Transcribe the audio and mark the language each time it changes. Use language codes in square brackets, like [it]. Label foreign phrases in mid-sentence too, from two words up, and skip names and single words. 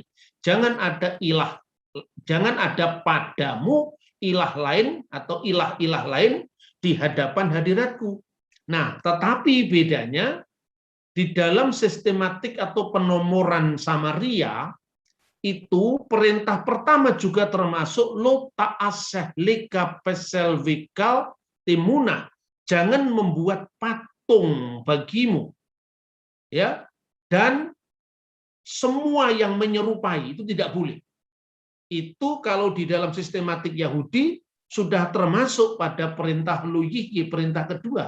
[id] Jangan ada padamu ilah lain atau ilah-ilah lain di hadapan hadiratku. Nah, tetapi bedanya di dalam sistematik atau penomoran Samaria itu perintah pertama juga termasuk [he] לא תעשה לך פסל וכל תמונה. [id] Jangan membuat patung bagimu. Ya, dan semua yang menyerupai itu tidak boleh. Itu kalau di dalam sistematik Yahudi sudah termasuk pada perintah Luyihye, perintah kedua.